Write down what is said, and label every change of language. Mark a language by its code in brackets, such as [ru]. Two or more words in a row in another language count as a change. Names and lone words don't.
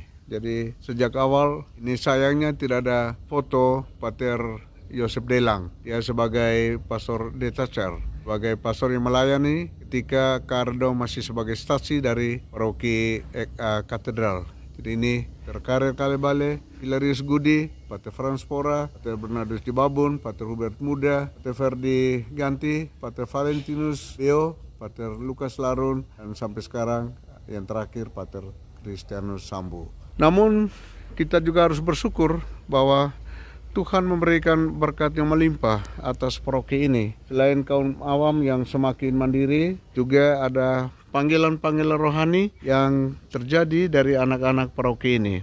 [id] Jadi sejak awal ini sayangnya tidak ada foto Pater Yosef Delang. Dia sebagai pastor detacher, sebagai pastor yang melayani ketika Karedong masih sebagai stasi dari paroki katedral. Jadi ini Terkarir Kalebale, Hilarius Gudi, Pater Frans Pora, Pater Bernardus di Babun, Pater Hubert Muda, Pater Ferdi Ganti, Pater Valentinus Beo, Pater Lukas Larun, dan sampai sekarang yang terakhir Pater Kristianus Sambu. Namun kita juga harus bersyukur bahwa Tuhan memberikan berkat yang melimpah atas paroki ini. Selain kaum awam yang semakin mandiri, juga ada panggilan-panggilan rohani yang terjadi dari anak-anak paroki ini.